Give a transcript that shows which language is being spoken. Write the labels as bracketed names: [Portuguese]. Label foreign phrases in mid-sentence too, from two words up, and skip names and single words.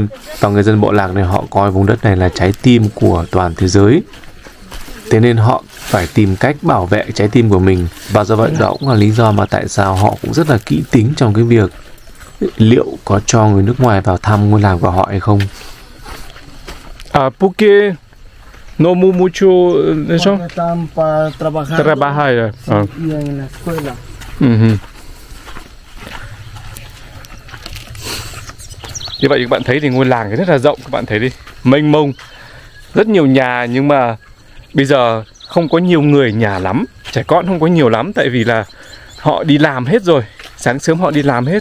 [Vietnamese] Và người dân bộ lạc này họ coi vùng đất này là trái tim của toàn thế giới. Thế nên họ phải tìm cách bảo vệ trái tim của mình. Và do vậy đó cũng là lý do mà tại sao họ cũng rất là kỹ tính trong cái việc liệu có cho người nước ngoài vào thăm ngôi làng của họ hay không. [Spanish] Porque no mucho eso. Trabajar. Y en la escuela. [Vietnamese] Như vậy các bạn thấy thì ngôi làng rất là rộng, các bạn thấy đi, mênh mông, rất nhiều nhà, nhưng mà bây giờ không có nhiều người nhà lắm, trẻ con không có nhiều lắm, tại vì là họ đi làm hết rồi, sáng sớm họ đi làm hết.